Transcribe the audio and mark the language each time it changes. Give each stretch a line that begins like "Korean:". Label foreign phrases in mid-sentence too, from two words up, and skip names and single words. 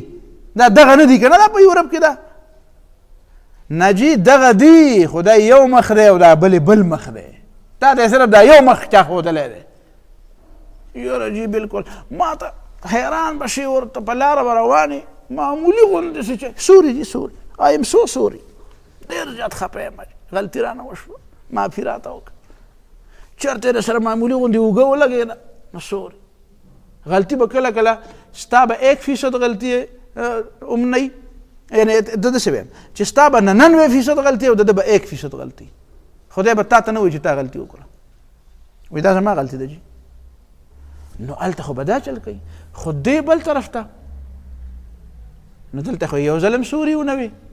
Pashto: دا دغه نه دي که نه، دا په یورپ کې ده نه جي دغه دي، خو دا یو مخ دی او دا بل مخ دی، تا ته صرف دا یو مخ چا ښودلی دی. یاره جي بلکل ما ته حیران بشي ورته په لاره به روانې معمولي غوندې چې سوري دي سوري
English: I am so sorry
Pashto: ډېر زیات خفه یم غلطي رانه وشوه معافي راته وکړه چېرته یې سره معمولي غوندې اوږه ولګېده نو سوري غلطي به کله کله ستا به 1% غلطي هم نه وي یعنې د داسې وایم چې ستا به 99% غلطي او د ده به 1% غلطي خدای به تا ته نه وایي چې تا غلطي وکړه وایي دا زما غلطي ده جي نو هلته خو به دا چل کوي خو دی بل طرف ته نو دلته خو یو ظلم سوري ونه وي